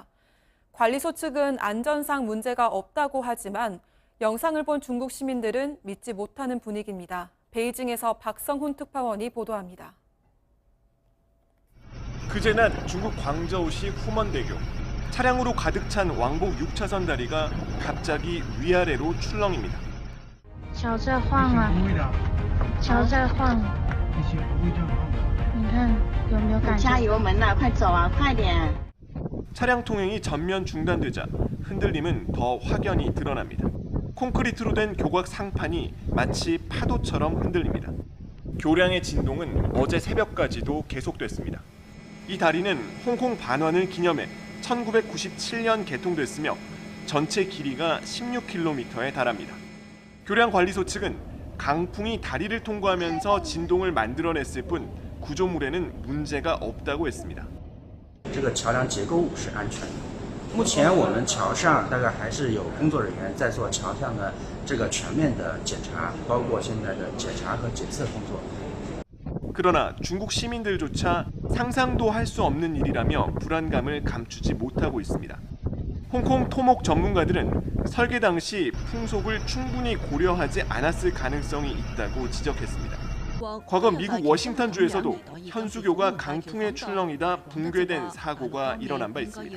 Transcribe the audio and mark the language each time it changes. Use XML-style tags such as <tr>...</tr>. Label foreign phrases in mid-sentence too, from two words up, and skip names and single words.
<ko>관리소 측은 안전상 문제가 없다고 하지만 영상을 본 중국 시민들은 믿지 못하는 분위기입니다. 베이징에서 박성훈 특파원이 보도합니다. 그제 낮 중국 광저우시 후먼대교. 차량으로 가득 찬 왕복 6차선 다리가 갑자기 위아래로 출렁입니다.</ko> <zh>桥在晃啊，桥在晃。你看有没有感觉？加油门呐，快走啊，快点！</zh> <ko>차량 통행이 전면 중단되자 흔들림은 더 확연히 드러납니다. 콘크리트로 된 교각 상판이 마치 파도처럼 흔들립니다. 교량의 진동은 어제 새벽까지도 계속됐습니다. 이 다리는 홍콩 반환을 기념해 1997년 개통됐으며 전체 길이가 16km에 달합니다. 교량관리소 측은 강풍이 다리를 통과하면서 진동을 만들어냈을 뿐 구조물에는 문제가 없다고 했습니다.</ko> <zh>这个桥梁结构是安全的。目前我们桥上大概还是有工作人员在做桥上的这个全面的检查，包括现在的检查和检测工作。</zh> <ko>그러나 중국 시민들조차 상상도 할 수 없는 일이라며 불안감을 감추지 못하고 있습니다. 홍콩 토목 전문가들은 설계 당시 풍속을 충분히 고려하지 않았을 가능성이 있다고 지적했습니다. 과거 미국 워싱턴주에서도 현수교가 강풍의 출렁이다 붕괴된 사고가 일어난 바 있습니다.</ko>